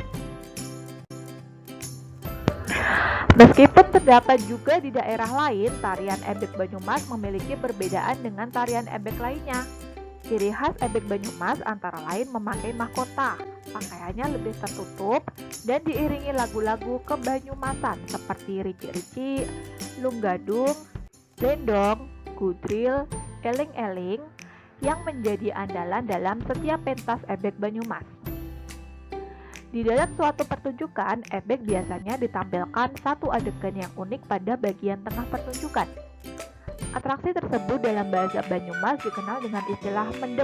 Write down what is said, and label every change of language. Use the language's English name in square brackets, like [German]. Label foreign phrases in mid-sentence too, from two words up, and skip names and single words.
[Indonesian] Meskipun terdapat juga di daerah lain, tarian ebek Banyumas memiliki perbedaan dengan tarian ebek lainnya. Ciri khas ebek Banyumas antara lain memakai mahkota, pakaiannya lebih tertutup, dan diiringi lagu-lagu kebanyumasan seperti rici-rici, lunggadung, lendong, gudril, eling-eling, yang menjadi andalan dalam setiap pentas ebek Banyumas. Di dalam suatu pertunjukan, ebek biasanya ditampilkan satu adegan yang unik pada bagian tengah pertunjukan. Atraksi tersebut dalam bahasa Banyumas dikenal dengan istilah mendem.